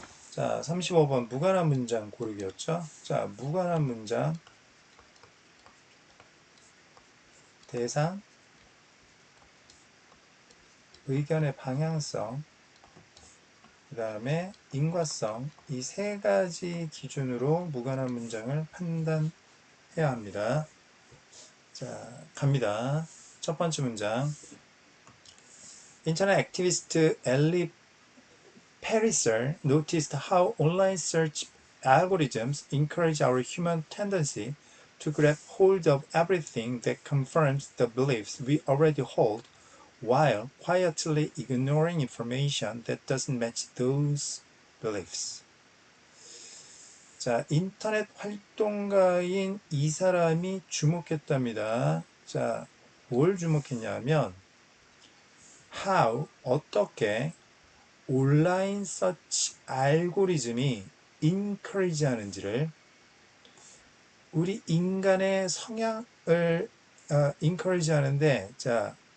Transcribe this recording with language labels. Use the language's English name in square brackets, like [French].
[Korean] 자, 35번 무관한 문장 고르기였죠? 자, 무관한 문장 대상, 의견의 방향성, 그 다음에 인과성 이 세 가지 기준으로 무관한 문장을 판단해야 합니다. 자, 갑니다. 첫 번째 문장. [English] Internet activist Ellie Pariser noticed how online search algorithms encourage our human tendency to grab hold of everything that confirms the beliefs we already hold, while quietly ignoring information that doesn't match those beliefs. [Korean] 자, 인터넷 활동가인 이 사람이 주목했답니다. 자, 뭘 주목했냐면 how, 어떻게 온라인 서치 알고리즘이 encourage 하는지를 우리 인간의 성향을 encourage 하는데 자,